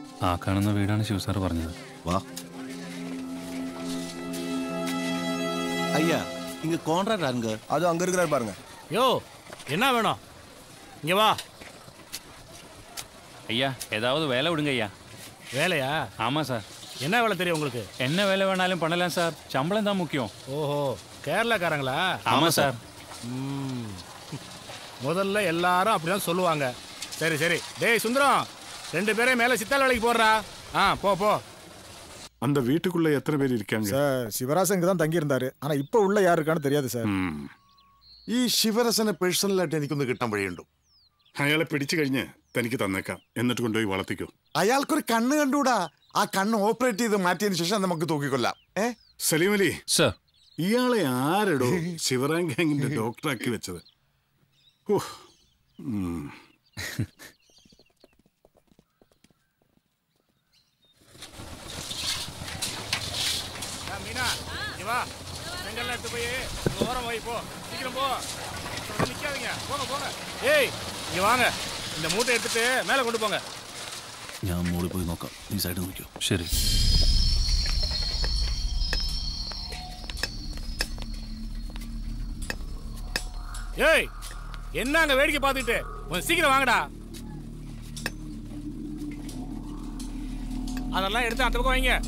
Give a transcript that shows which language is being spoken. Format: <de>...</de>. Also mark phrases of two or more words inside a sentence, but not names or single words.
<ml>ആ കാണുന്ന വീടാണ് ശിവസാർ പറഞ്ഞത്. വാ.</ml> <ta>ஐயா, இங்க கான்ட்ராக்ட் அங்க. அது அங்க இருக்கிறார் பாருங்க. யோ, என்ன வேணும்? இங்க வா. ஐயா, ஏதாவது வேலை விடுங்க ஐயா. வேலையா? ஆமாம் சார். என்ன வேலை தெரியும் உங்களுக்கு? என்ன வேலை வேணாலும் பண்ணலாம் சார், சம்பளம் தான் முக்கியம். ஓஹோ, கேரளாக்காரங்களா? ஆமாம் சார். முதல்ல எல்லாரும் அப்படிதான் சொல்லுவாங்க. சரி சரி, டேய் சுந்தரம், 2 பேரையும் மேலே சித்தால் வேலைக்கு போடுறா. போ போ. அந்த வீட்டுக்குள்ள எத்தனை பேர் இருக்காங்க சார்? சிவராசன் இங்க தான் தங்கி இருந்தாரு. ஆனா இப்ப உள்ள யார் இருக்கான்னு தெரியாது சார்.</ta> <ml>ഈ ശിവരസനെ പേഴ്സണലായിട്ട് എനിക്കൊന്ന് കിട്ടാൻ വഴിയുണ്ടോ? അയാളെ പിടിച്ചു കഴിഞ്ഞ് തനിക്ക് തന്നേക്കാം, എന്നിട്ട് കൊണ്ടുപോയി വളർത്തിക്കോ. അയാൾക്കൊരു കണ്ണ് കണ്ടുകൂടാ. ആ കണ്ണ് ഓപ്പറേറ്റ് ചെയ്ത് മാറ്റിയതിനു ശേഷം നമുക്ക് തൂക്കിക്കൊല്ലാം. സലീം അലി സർ, ഇയാളെ ആരെടോ ശിവറാം ഗാങ്ങിന്റെ ഡോക്ടറാക്കി വെച്ചത്?</ml> <ta>மீனா, இங்க வா. செங்கல்லாம் எடுத்து போய் ஓரம் வை. போ, சீக்கிரம் போ. நிக்காதீங்க, போங்க போங்க. ஏய், இங்க வாங்க. இந்த மூட்டை எடுத்துட்டு மேலே கொண்டு போங்க.</ta> <ml>ഞാൻ മോളിൽ പോയി നോക്കാം, നീ സൈഡ് നോക്കിയോ. ശരി.</ml> <ta>ஏய், என்ன அங்க வேடிக்கை பார்த்துட்டு? கொஞ்சம் சீக்கிரம் வாங்கடா. அதெல்லாம் எடுத்து அந்த பக்கம் வைங்க.</ta>